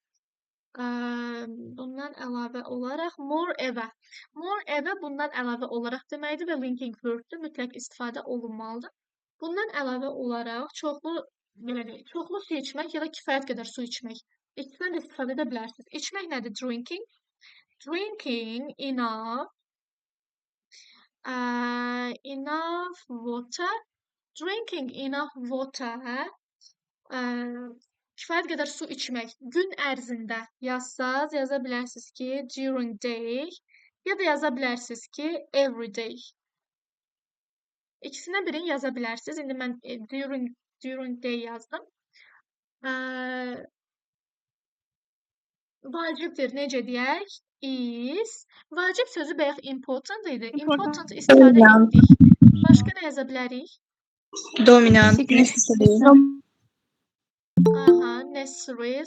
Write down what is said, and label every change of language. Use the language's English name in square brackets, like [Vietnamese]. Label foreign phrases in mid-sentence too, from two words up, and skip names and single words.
[Azerbaijani] Bundan əlavə olaraq moreover. Moreover bundan əlavə olaraq deməkdir və [English] linking worddur, [Azerbaijani] mütləq istifadə olunmalıdır. Bundan əlavə olaraq çoxlu su içmək ya da kifayət qədər su içmək. İkisindən də istifadə edə bilərsiniz. İçmək nədir? [English] Drinking. Drinking enough water. Drinking enough water. [Azerbaijani] Kifayət qədər su içmək. Gün ərzində yazsaz, yaza bilərsiniz ki, [English] during day [Azerbaijani] ya da yaza bilərsiniz ki, [English] every day. [Azerbaijani] İkisindən birini yaza bilərsiniz. İndi mən [English] during day [Azerbaijani] yazdım. Vacibdir, necə deyək? Is. Vacib sözü bayaq important idi. Important istifadə etdik. Başqa nə yaza bilərik? Dominant. Aha, necessary.